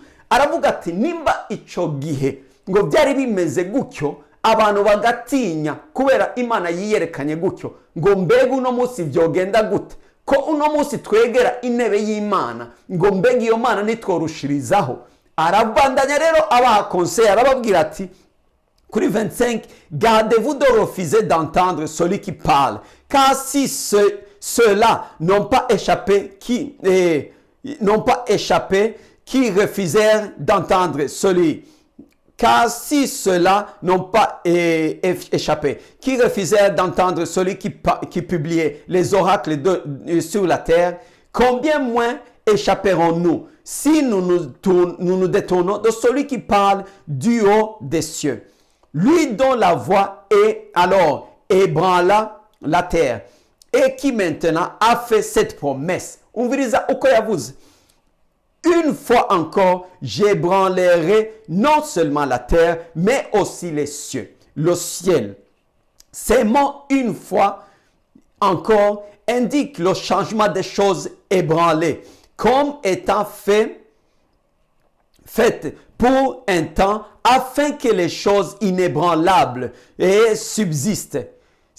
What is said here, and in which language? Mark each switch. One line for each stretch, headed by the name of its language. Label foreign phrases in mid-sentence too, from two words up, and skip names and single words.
Rundi: Aravuga ati, nimba ico gihe ngo byari bimeze gutyo, abantu bagatinya kubera Imana yiyerekanye gutyo, ngo mbega uno munsi vyogenda gute? Ko uno munsi twegera intebe y'Imana, ngo mbega iyo Mana nitworushirizaho. Arabandanya rero abaha conseil, arababwira ati kuri 25,
French: gardez-vous de refuser d'entendre celui qui parle, car si ceux-là n'ont pas échappé, qui refusèrent d'entendre celui, car si ceux-là n'ont pas échappé, qui refusèrent d'entendre celui qui publiait les oracles sur la terre, combien moins échapperons-nous si nous nous détournons de celui qui parle du haut des cieux, lui dont la voix est alors ébranla la terre, et qui maintenant a fait cette promesse.
Rundi: Umviriza uko yavuze,
French: une fois encore, j'ébranlerai non seulement la terre, mais aussi les cieux, le ciel. Ces mots, une fois encore, indiquent le changement des choses ébranlées, comme étant faites pour un temps, afin que les choses inébranlables subsistent.